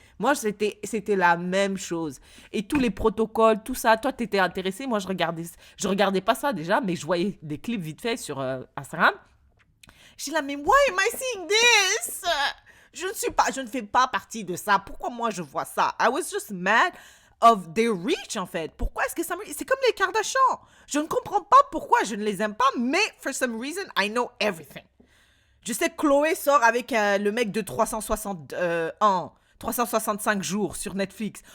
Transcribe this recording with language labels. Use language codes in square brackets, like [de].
[fr] Moi, c'était la même chose. Et tous les protocoles, tout ça, toi, t'étais intéressé. Moi, je regardais pas ça déjà, mais je voyais des clips vite fait sur Instagram. J'ai là, mais [en] why am I seeing this? [fr] Je ne fais pas partie de ça. Pourquoi moi, je vois ça? [en] I was just mad of their reach, [fr] en fait. Pourquoi est-ce que ça me... C'est comme les Kardashians. Je ne comprends pas pourquoi je ne les aime pas, mais [en] for some reason, I know everything. [fr] Je sais que Chloé sort avec le mec de 365 jours sur Netflix.